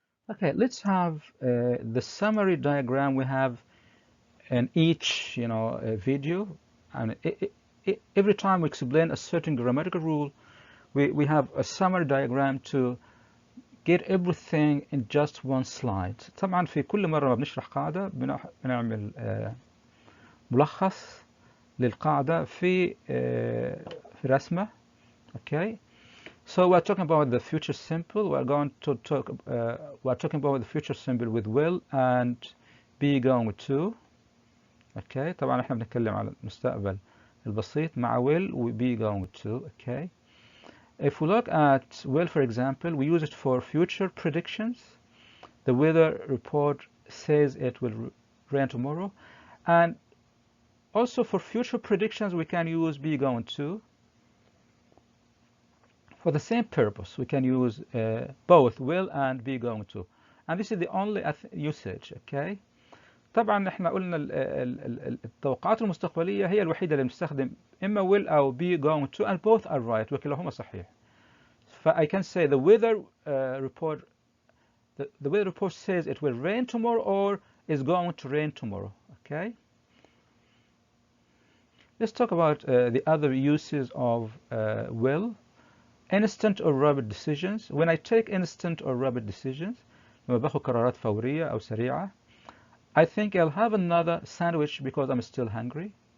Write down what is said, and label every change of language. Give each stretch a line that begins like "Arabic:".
English: Okay, let's have the summary diagram we have in each video, and every time we explain a certain grammatical rule we have a summary diagram to get everything in just one slide.
Arabic: طبعا في كل مرة ما بنشرح قاعدة بنعمل ملخص للقاعدة في رسمة.
English: Okay, so we're talking about the future simple. We're talking about the future simple with will and be going to.
Arabic: Okay, طبعا احنا بنتكلم على المستقبل البسيط مع will و be going to.
English: Okay, if we look at will, for example, we use it for future predictions. The weather report says it will rain tomorrow, and also for future predictions we can use be going to. For the same purpose we can use both will and be going to, and this is the only usage.
Arabic: Okay, طبعا احنا قلنا التوقعات المستقبلية هي الوحيدة اللي بنستخدم إما will أو be going to,
English: and both are right
Arabic: وكلاهما صحيح.
English: I can say the weather report says it will rain tomorrow or is going to rain tomorrow. Okay, let's talk about the other uses of will. Instant or rapid decisions. When I take instant or rapid decisions
Arabic: لما باخد قرارات فورية أو سريعة,
English: I think I'll have another sandwich because I'm still hungry.